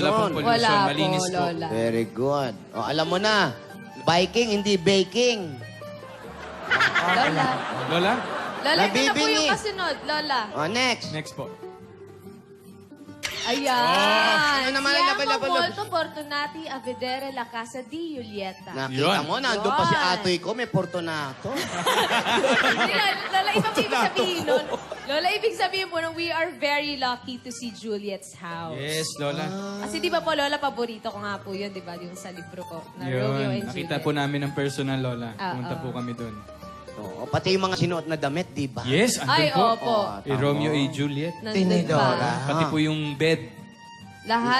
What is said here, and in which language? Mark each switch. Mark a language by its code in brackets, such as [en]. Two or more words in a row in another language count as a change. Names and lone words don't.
[tl] Wala pang pollution, Wala po, malinis po. Lola. [en] Very good. [tl] O, alam mo na, biking, hindi baking. Lola. Lola, Lola, ito na po Nabibingi. yung kasunod. Lola. O, next. next po. Ayan. Ano naman ang [it] Siamo [tl] laban-laban? [it] molto fortunati a vedere la casa di Julieta. [tl] Nakita Yun. mo, nandun pa si Yun. atoy ko, may Fortunato. Hindi, Lola, iba po ibig sabihin nun. Lola, ibig sabihin po nun, [en] we are very lucky to see Juliet's house. [tl] Yes, Lola. Kasi di ba po, Lola, paborito ko nga po yun, di ba? Yung sa libro ko, na Romeo and Yun, nakita Juliet. po namin ng personal, Lola. Ah, Pumunta ah. po kami doon. Oo, pati yung mga sinuot na damit, di ba? Yes, andun Ay, po. opo. Eh, Romeo A. Juliet. Nandun Tinidora. pa. Pati po yung bed. Lahat,